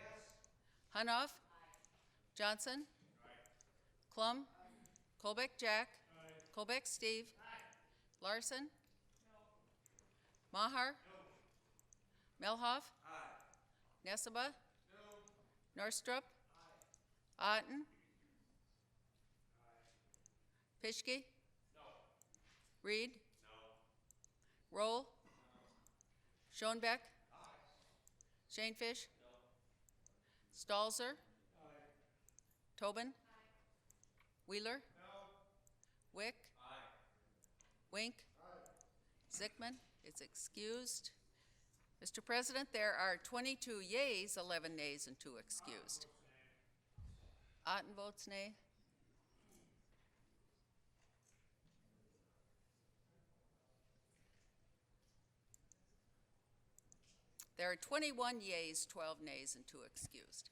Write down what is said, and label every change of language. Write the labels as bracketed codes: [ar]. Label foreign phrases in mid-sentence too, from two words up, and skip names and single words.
[en] Hunoff? Aye. Johnson? Aye. Klum? Aye. Colbeck Jack? Aye. Colbeck Steve? Aye. Larson? No. Maher? No. Melhoff? Aye. Nesseba? No. Norstrup? Aye. Otten? Aye. Fischke? No. Reed? No. Roll? No. Schoenbeck? Aye. Shanefish? No. Stalzer? Aye. Tobin? Aye. Wheeler? No. Wick? Aye. Wink? Aye. Zickman is excused. Mr. President, there are 22 yeas, 11 nays, and 2 excused. Otten votes nay. There are 21 yeas, 12 nays, and 2 excused.